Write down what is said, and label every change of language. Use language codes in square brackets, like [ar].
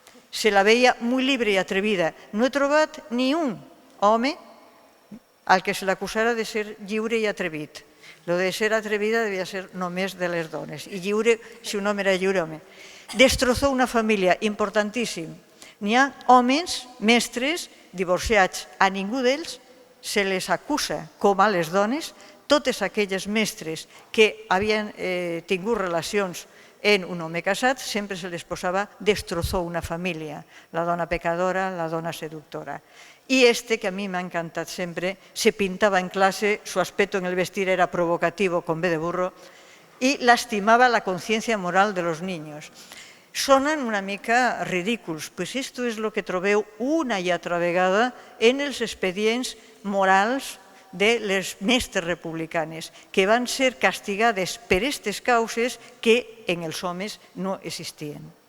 [es] Se la veia muy libre i atrevida. [ca] No he trobat ni un home al que se l'acusara de ser lliure i atrevit. Lo de ser atrevida devia ser només de les dones. I lliure, si un home era lliure, home. [es] Destrozó una família, [ca] importantíssim. N'hi ha homes, mestres, divorciats. A ningú d'ells se les acusa, com a les dones, totes aquelles mestres que havien tingut relacions en un home casat, sempre se les posava [es] destrozó una família, [ca] la dona pecadora, la dona seductora. [es] Y que a mí me ha encantado siempre, se pintaba en clase, su aspecto en el vestir era provocativo con B de burro y lastimaba la conciencia moral de los niños. [ca] Sonen una mica ridículs, [es] pues esto [ca] és el que trobeu una i altra vegada en els expedients morals de les mestres republicanes, que van ser castigades per aquestes causes que en els homes no existien.